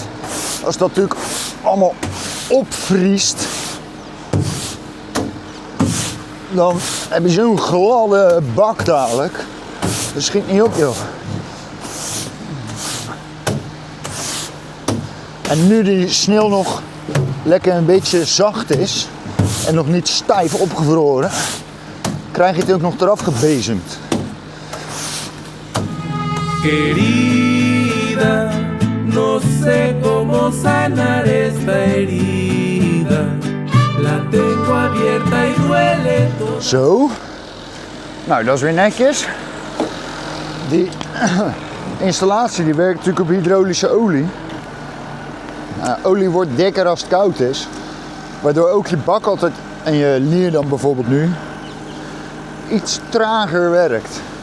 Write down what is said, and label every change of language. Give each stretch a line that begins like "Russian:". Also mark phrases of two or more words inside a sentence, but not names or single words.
Dutch: Als dat natuurlijk allemaal opvriest, dan heb je zo'n gladde bak dadelijk. Dat schiet niet op, joh. En nu die sneeuw nog lekker een beetje zacht is en nog niet stijf opgevroren, krijg je het ook nog eraf gebezemd.
Spanish: Querida, no sé cómo sanar esta herida. La tengo abierta y duele todo.
Dutch: Zo. Nou, dat is weer netjes. Die installatie die werkt natuurlijk op hydraulische olie. Olie wordt dikker als het koud is. Waardoor ook je bak altijd, en je lier dan bijvoorbeeld nu, iets trager werkt.